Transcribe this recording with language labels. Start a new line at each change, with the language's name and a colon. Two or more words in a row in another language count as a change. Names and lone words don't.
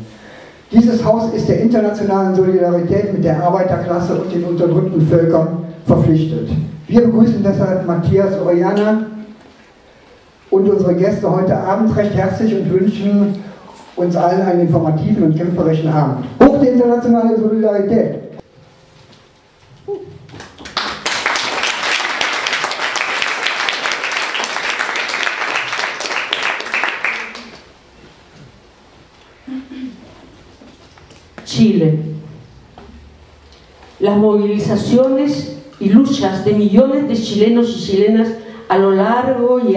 German: Dieses Haus ist der internationalen Solidarität mit der Arbeiterklasse und den unterdrückten Völkern verpflichtet. Wir begrüßen deshalb Matías Orellana und unsere Gäste heute Abend recht herzlich und wünschen uns allen einen informativen und kämpferischen Abend. Hoch die internationale Solidarität!
Spanish: Chile. Las movilizaciones y luchas de millones de chilenos y chilenas a lo largo y